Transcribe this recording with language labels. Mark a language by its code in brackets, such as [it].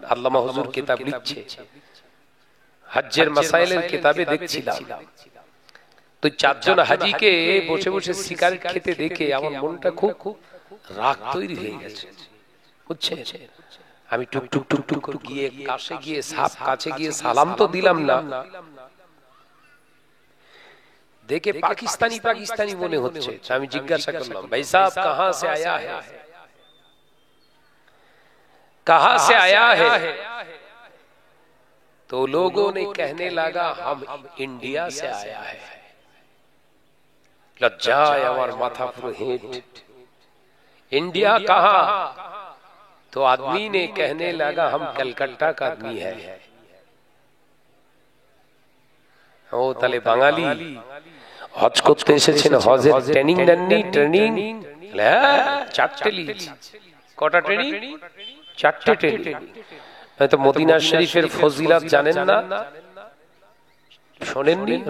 [bn] আল্লামা হুজুর কিতাব লিখছে, হজ্জের মাসাইলের কিতাবে দেখছিলাম, তো চারজন হাজীকে বসে বসে সিগারেট খেতে দেখে আমার মনটা খুব রাগ তৈরি হয়ে গেছে, বুঝছেন? আমি টুক টুক টুক টুক করে গিয়ে কাছে গিয়ে সাপ কাছে গিয়ে সালাম তো দিলাম না, দেখে পাকিস্তানি পাকিস্তানি মনে হচ্ছে। আমি জিজ্ঞাসা করলাম, ভাই সাহেব [hi] कहां से आया है, कहां से आया है? तो लोगों ने कहने लगा हम इंडिया से आया है। [bn] लज्जाए আমার মাথা পুরো হেঁট। [hi] इंडिया कहां? तो आदमी ने कहने लगा हम कलकत्ता का आदमी है। [bn] ও তাহলে বাঙালি হজ করতে এসেছেন, হজের ট্রেনিং নেননি? ট্রেনিং চারটে লিজ। কটা ট্রেনিং? চারটে ট্রেনিং। হয়তো মদিনা শরীফের ফজিলত জানেন না, শোনেননি?